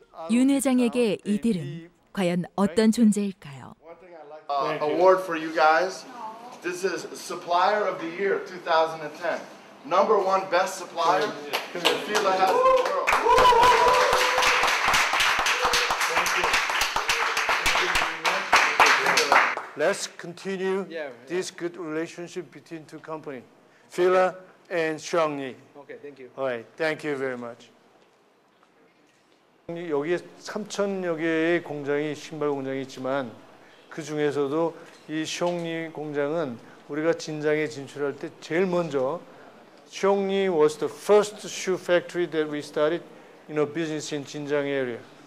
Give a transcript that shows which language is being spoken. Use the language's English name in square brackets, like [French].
[Korean] 윤 회장에게 이들은 과연 어떤 존재일까요? [English] Award for you guys. This is Supplier of the Year 2010. Number 1 best supplier that Fila has in the world. Let's continue this good relationship between 2 companies, Fila and Xiongni. Okay, thank you. All right, thank you very much. [Korean] 여기에 3,000여 개의 공장이 신발 공장이 있지만 그 중에서도 이 숑리 공장은 우리가 진장에 진출할 때 제일 먼저 숑리 [English] was the first shoe factory that we started in a business in 진장 area.